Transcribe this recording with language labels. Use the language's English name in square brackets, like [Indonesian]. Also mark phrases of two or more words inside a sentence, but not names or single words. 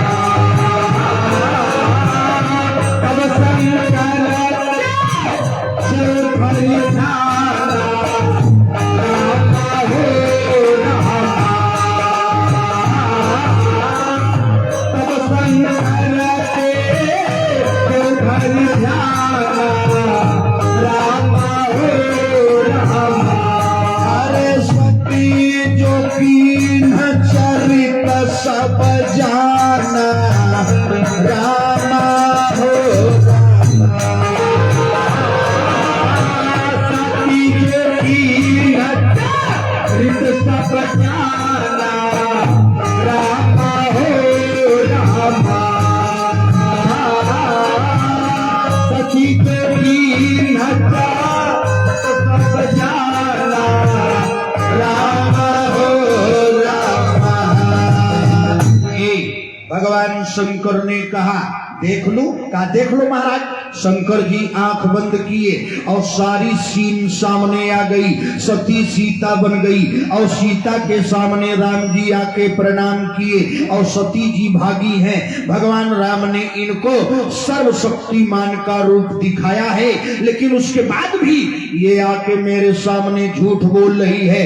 [Hindi] तब शंकर उधर ध्यान रामा हो रामा। तब शंकर उधर ध्यान रामा हो रामा। अरे सती जो कीन चरित सब जाना रामा हो रामा। सती जो कीन चरित सब जाना रामा हो रामा। सती जो कीन सब जाना रामा हो रामा। भगवान शंकर ने कहा देख लो। कहा देख लो महाराज। शंकर जी आंख बंद किए और सारी सीन सामने आ गई। सती सीता बन गई और सीता के सामने राम जी आके प्रणाम किए और सती जी भागी हैं। भगवान राम ने इनको सर्वशक्तिमान का रूप दिखाया है, लेकिन उसके बाद भी ये आके मेरे सामने झूठ बोल रही है।